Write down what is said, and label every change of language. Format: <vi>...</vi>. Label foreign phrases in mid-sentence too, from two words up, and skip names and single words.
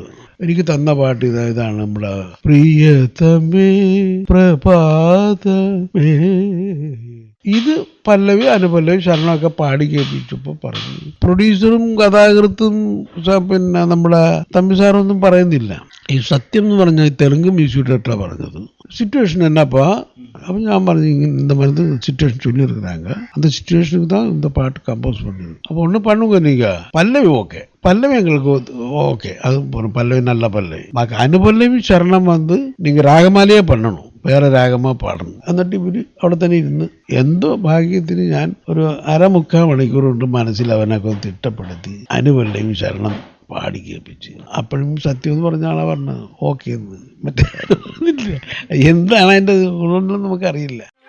<ml>എനിക്ക് തന്ന പാട്ട് ഇതാണ് നമ്മുടെ പ്രിയതമേ പ്രഭാതമേ. ഇത് പല്ലവി അനുപല്ലവി ശരണമൊക്കെ പാടി കേൾപ്പിച്ചപ്പോൾ പറഞ്ഞു. പ്രൊഡ്യൂസറും കഥാകൃത്തും പിന്നെ നമ്മുടെ തമ്പി സാറൊന്നും പറയുന്നില്ല. ഈ സത്യം എന്ന് പറഞ്ഞാൽ തെലുങ്ക് മ്യൂസിക് ഡയറക്ടറാണ് പറഞ്ഞത്. സിറ്റുവേഷൻ എന്നപ്പാ. അപ്പം ഞാൻ പറഞ്ഞു</ml> <ta>இந்த மாதிரி சிச்சுவேஷன் சொல்லியிருக்கிறாங்க, அந்த சிச்சுவேஷனுக்கு தான் இந்த பாட்டு கம்போஸ் பண்ணுது. அப்போ ஒன்றும் பண்ணுங்க நீங்கள். பல்லவி ஓகே, பல்லவி எங்களுக்கு ஓகே, அது ஒரு பல்லவி நல்ல பல்லவி.</ta> <ml>അനുപല്ലവി ശരണം വന്ന് നിങ്ങൾ രാഗമാലയെ பண்ணணும், വേറെ രാഗമാ പാടണം. എന്നിട്ട് ഇവര് അവിടെ തന്നെ ഇരുന്ന് എന്തോ ഭാഗ്യത്തിന് ഞാൻ ഒരു 1/4 മണിക്കൂർ കൊണ്ട് മനസ്സിൽ അവനൊക്കെ തിട്ടപ്പെടുത്തി അനുപല്ലവി ശരണം പാടി കേൾപ്പിച്ച്. അപ്പോഴും സത്യം എന്ന് പറഞ്ഞ ആളാ പറഞ്ഞത് ഓക്കെ എന്ന്. മറ്റേ എന്താണ് അതിൻ്റെ ഗുണമെന്ന് നമുക്കറിയില്ല.</ml>